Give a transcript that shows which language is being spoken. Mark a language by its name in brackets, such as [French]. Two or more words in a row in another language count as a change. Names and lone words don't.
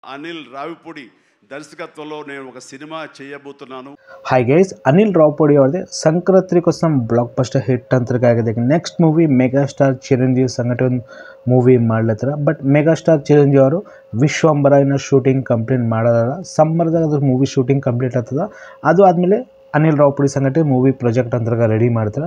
[Telugu] అనిల్ రావిపూడి దర్శకత్వంలో నేను ఒక సినిమా చేయబోతున్నాను. [English] Hi guys, [Kannada] Anil Ravpudi ಅವ್ರದ್ದು ಸಂಕ್ರಾಂತಿ కోసం [English] block buster hit [Kannada] ಅಂತ ಆಗಿದೆ. [English] next movie [Kannada] ಮೆಗಾ ಸ್ಟಾರ್ ಚಿರಂಜೀವಿ ಸಂಗಟ ಒಂದು ಮೂವಿ ಮಾಡ್ಲತ್ತಾರ. ಬಟ್ ಮೆಗಾ ಸ್ಟಾರ್ ಚಿರಂಜೀವಿ ಅವರು ವಿಶ್ವಂಬರನ [English] shooting complete [Kannada] ಮಾಡೋದಾರ. ಸಮ್ಮರ್ದಾಗ ಅದ್ರ [English] movie shooting complete [Kannada] ಆಗ್ತದ. ಅದು ಆದಮೇಲೆ ಅನಿಲ್ ರಾವ್ಪುಡಿ ಸಂಗಟ [English] movie project [Kannada] ಅಂತರ್ಗ ರೆಡಿ ಮಾಡ್ತಾರೆ.